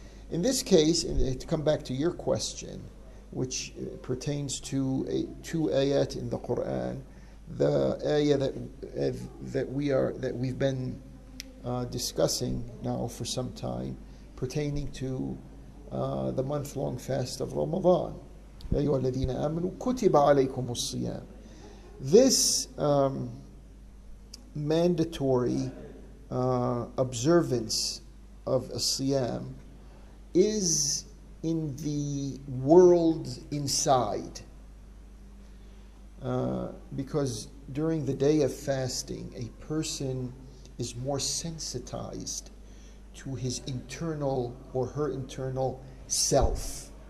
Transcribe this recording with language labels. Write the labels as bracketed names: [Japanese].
[English] In this case, and to come back to your question, which pertains to two ayat in the Quran, the ayah that we've been discussing now for some time, pertaining to the month-long fast of Ramadan. [Arabic] يا أيها الذين آمنوا كتب عليكم الصيام. [English] This mandatory observance of a siyam is in the world inside, because during the day of fasting, a person is more sensitized to his internal or her internal self.